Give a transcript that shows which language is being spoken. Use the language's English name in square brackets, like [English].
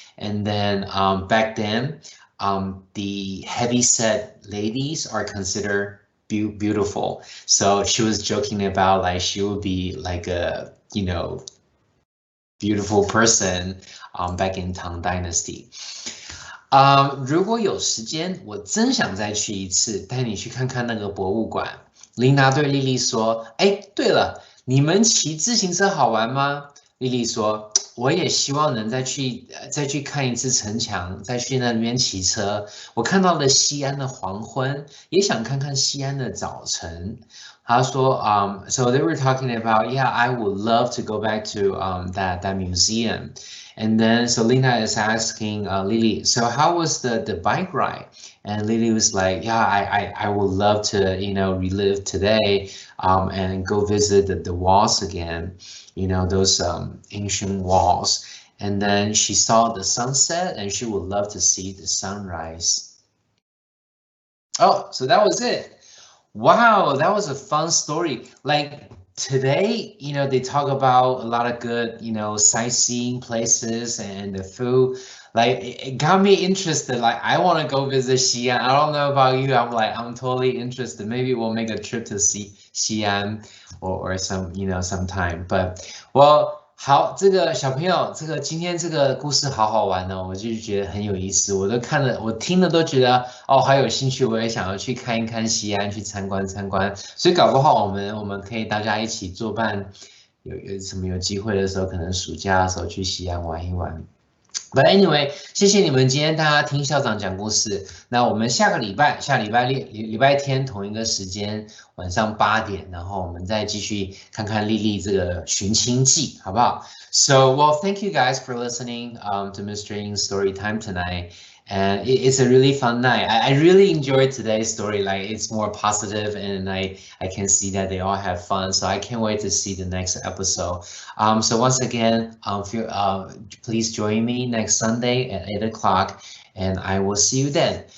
[English] And then back then, the heavyset ladies are considered beautiful. So she was joking about like she would be like a, beautiful person back in Tang Dynasty. [Chinese] 如果有时间，我真想再去一次，带你去看看那个博物馆。琳达对莉莉说：“哎，对了，你们骑自行车好玩吗？” 莉莉说：“我也希望能再去看一次城墙，再去那边骑车。我看到了西安的黄昏，也想看看西安的早晨。” 他说， [English] so they were talking about, yeah, I would love to go back to that museum. And then so Lena is asking Lily, so how was the bike ride? And Lily was like, yeah, I would love to, relive today and go visit the walls again, those ancient walls. And then she saw the sunset and she would love to see the sunrise. Oh, so that was it. Wow, that was a fun story. Like today, they talk about a lot of good, sightseeing places and the food. Like it got me interested. Like I want to go visit Xi'an. I don't know about you. I'm totally interested. Maybe we'll make a trip to see Xi'an or sometime. But well. [Chinese] 好，这个小朋友，今天这个故事好好玩哦，我就觉得很有意思，我听了都觉得哦，好有兴趣，我也想要去看一看西安，去参观参观，所以搞不好我们可以大家一起作伴，有机会的时候，可能暑假的时候去西安玩一玩。 [English] But anyway， [Chinese] 谢谢你们今天大家听校长讲故事。那我们下礼拜礼拜天同一个时间晚上8点，然后我们再继续看看丽丽这个寻亲记，好不好？ [English] So well, thank you guys for listening to Mr. Ying's story time tonight. And it's a really fun night. I really enjoyed today's story. Like it's more positive, and I can see that they all have fun. So I can't wait to see the next episode. So once again, please join me next Sunday at 8 o'clock, and I will see you then.